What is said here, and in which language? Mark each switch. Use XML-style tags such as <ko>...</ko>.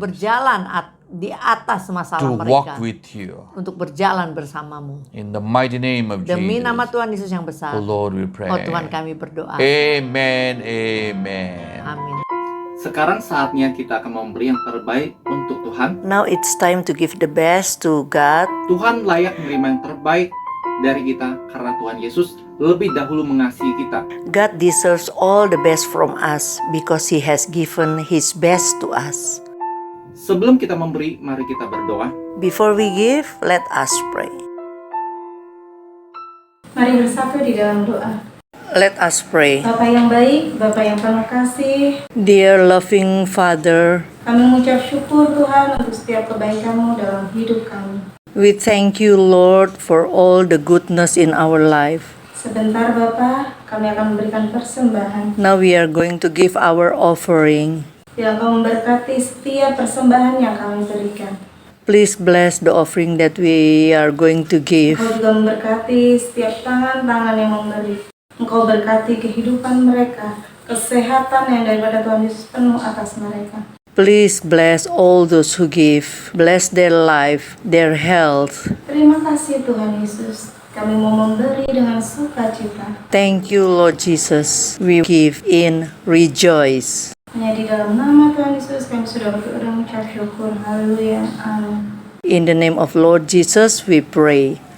<id>berjalan di atas masalah</id> <en>to</en> <id>mereka,</id> <en>walk with you.</en> <id>untuk berjalan bersamamu.</id> <en>In the mighty name of</en> <id>Demi nama</id> <en>Jesus,</en> <id>Tuhan Yesus yang besar.</id> <en>oh Lord, we pray.</en> <id>Oh Tuhan, kami berdoa.</id> <en>Amen, amen.</en> <id>Amin. Sekarang saatnya kita akan memberi yang terbaik untuk Tuhan.</id> <en>Now it's time to give the best to God.</en> <id>Tuhan layak menerima yang terbaik dari kita karena Tuhan Yesus lebih dahulu mengasihi kita.</id> <en>God deserves all the best from us because He has given His best to us.</en> <id>Sebelum kita memberi, mari kita berdoa.</id> <en>Before we give, let us pray.</en> <id>Mari bersatu di dalam doa.</id> <en>Let us pray.</en> <id>Bapa yang baik, Bapa yang penuh kasih,</id> <en>Dear loving Father,</en> <id>kami mengucap syukur Tuhan untuk setiap kebaikan-Mu dalam hidup kami.</id> <en>we thank you, Lord, for all the goodness in our life.</en> <id>Sebentar Bapa, kami akan memberikan persembahan.</id> <en>Now we are going to give our offering.</en> <id>Biar Engkau memberkati setiap persembahan yang kami berikan.</id> <en>Please bless the offering that we are going to give.</en> <id>Engkau juga memberkati setiap tangan-tangan yang memberi. Engkau berkati kehidupan mereka, kesehatan yang daripada Tuhan Yesus penuh atas mereka.</id> <en>Please bless all those who give. Bless their life, their health.</en> <id>Terima kasih Tuhan Yesus. Kami mau memberi dengan sukacita.</id> <en>Thank you, Lord Jesus. We give in rejoice.</en> <id>Hanya di dalam nama Tuhan Yesus kami sudah berdoa dan mengucap syukur. Haleluya. Amin.</id> <en>In the name of Lord Jesus we pray.</en>